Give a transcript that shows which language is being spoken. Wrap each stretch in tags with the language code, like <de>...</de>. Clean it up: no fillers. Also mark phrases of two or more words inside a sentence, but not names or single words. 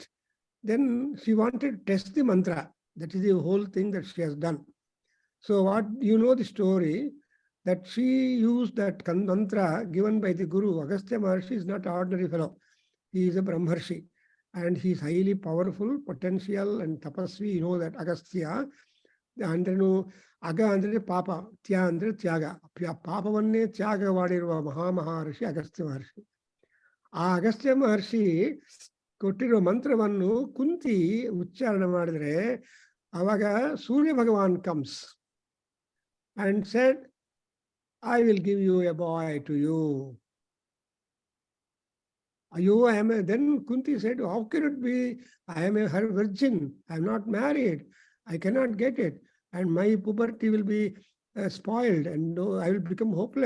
<en>Then she wanted to test the mantra. That is the whole thing that she has done. So what you know the story, that she used that mantra given by the Guru. Agastya Maharshi is not an ordinary fellow. He is a Brahmarshi and he is highly powerful, potential and tapasvi. You know that</en> <kn>Agastya, ಅಂದ್ರೇನು ಅಗ ಅಂದ್ರೆ ಪಾಪ, ತ್ಯ ಅಂದ್ರೆ ತ್ಯಾಗ. ಪಾಪವನ್ನೇ ತ್ಯಾಗ ವಾಡಿರುವ ಮಹರ್ಷಿ ಅಗಸ್ತ್ಯ ಮಹರ್ಷಿ.</kn> <en>Agastya Maharshi</en> <kn>ಕೊಟ್ಟಿರೋ ಮಂತ್ರವನ್ನು ಕುಂತಿ ಉಚ್ಚಾರಣೆ ಮಾಡಿದ್ರೆ ಅವಾಗ ಸೂರ್ಯ ಭಗವಾನ್</kn> <en>ಕಮ್ಸ್ and said, I will give you a boy to you. Then Kunti said, how can it be? I am a virgin. I am not married. I cannot get it. And my puberty will be spoiled and I will become hopeless.</en>